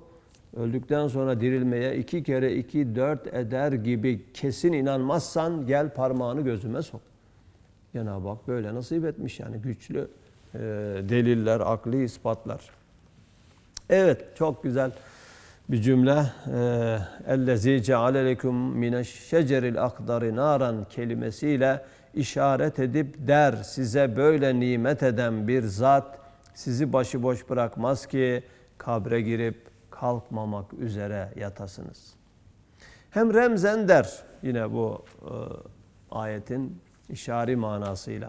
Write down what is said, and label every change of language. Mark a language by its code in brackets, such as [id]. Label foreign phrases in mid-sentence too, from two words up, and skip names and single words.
[tr] Öldükten sonra dirilmeye 2 kere 2 4 eder gibi kesin inanmazsan gel parmağını gözüme sok. Cenab-ı Hak böyle nasip etmiş yani güçlü deliller, akli ispatlar. Evet, çok güzel bir cümle. [ar] اَلَّذ۪ي جَعَلَ لَكُمْ مِنَ الشَّجَرِ الْاَخْضَرِ نَارًا [tr] kelimesiyle işaret edip der, size böyle nimet eden bir zat sizi başıboş bırakmaz ki kabre girip kalkmamak üzere yatasınız. Hem remzen der, yine bu ayetin işari manasıyla.